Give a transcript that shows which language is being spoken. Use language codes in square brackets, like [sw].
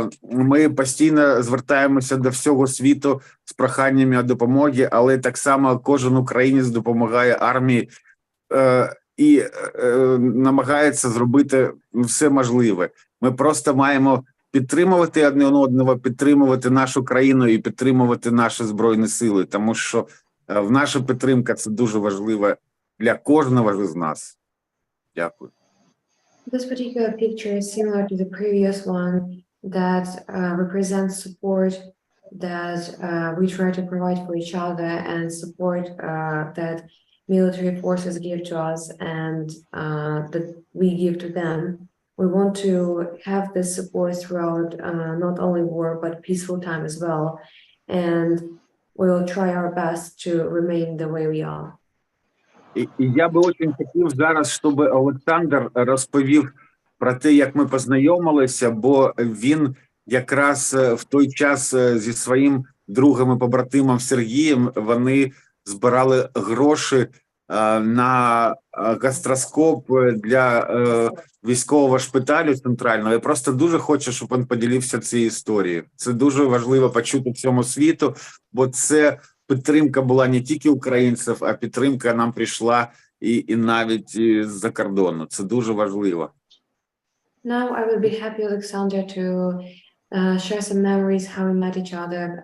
[uk] Ми постійно звертаємося до всього світу з проханнями допомоги, але так само кожен українець допомагає армії і намагається зробити все можливе. Ми просто маємо підтримувати один одного, підтримувати нашу країну і підтримувати наші Збройні Сили, тому що наша підтримка – це дуже важливо для кожного з нас. Дякую. [en] This particular picture is similar to the previous one that represents support that we try to provide for each other and support that military forces give to us and that we give to them. We want to have this support throughout not only war but peaceful time as well, and we will try our best to remain the way we are. [uk] І я би дуже хотів зараз, щоб Олександр розповів про те, як ми познайомилися, бо він якраз в той час зі своїм другом і побратимом Сергієм, вони збирали гроші на гастроскоп для військового шпиталю центрального. Я просто дуже хочу, щоб він поділився цією історією. Це дуже важливо почути всьому світу, бо це підтримка була не тільки українців, а підтримка нам прийшла і навіть з-за кордону. Це дуже важливо. [en] Now I will be happy, Alexander, to share some memories how we met each other.